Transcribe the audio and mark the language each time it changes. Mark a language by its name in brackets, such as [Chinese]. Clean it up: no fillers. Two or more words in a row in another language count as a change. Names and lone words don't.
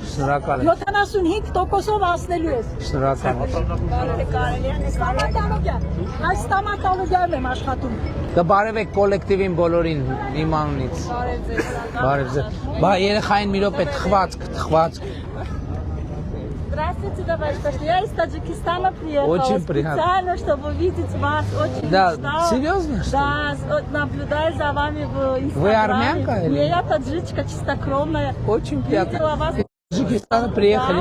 [Armenian] Շնորհակալ եմ։ 75%-ով հասնելու ես։ Շնորհակալ Ստամատոլոգիա, այս ստամատոլոգիայում եմ աշխատում։ Կբարևեք կոլեկտիվին բոլորին իմ անունից։ Բարև ձեզ։ Բա երեխային մի րոպե թխվածք։ [Russian] Здравствуйте, товарищ. Я из Таджикистана приехала. Очень приятно. Специально, чтобы увидеть вас. Очень Да, мечтала. серьезно, что ли? Да, наблюдаю за вами в Инстаграме. Вы армянка или? Не, я таджичка, чистокровная. Очень приятно. Видела вас. Из Таджикистана приехали,